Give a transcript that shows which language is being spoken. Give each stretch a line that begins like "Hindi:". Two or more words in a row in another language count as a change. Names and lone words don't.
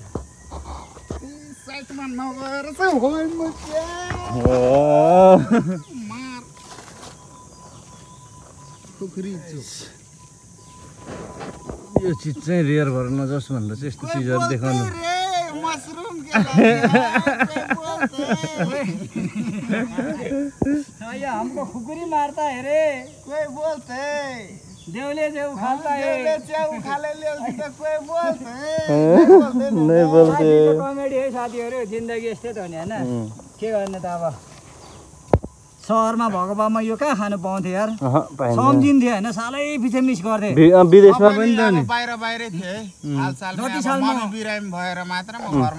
Nepali: साइडमा नगएर चाहिँ होइन मार खुखरी यो चिज चाहिँ रेयर भएर नजाओस् भनेर चाहिँ यस्तो चिजहरू देखाउनु। मसरुम
Hindi: हमको खुकुरी मारता है रे कोई बोलते देवले से उखालता है कोई बोलते नहीं बोलते
Nepali: कमेडी है साथीहरू जिन्दगी यस्तै त हो नि हैन के गर्ने त अब सहरमा भएको बामा यो कहाँ खानु पाउँथ्यो यार सम्झिन्थ्यो होइन सालै पछि मिस गर्थे विदेशमा पनि त नि बाहिरै थिए जति सालमा बिरामी भएर मात्र म घरमा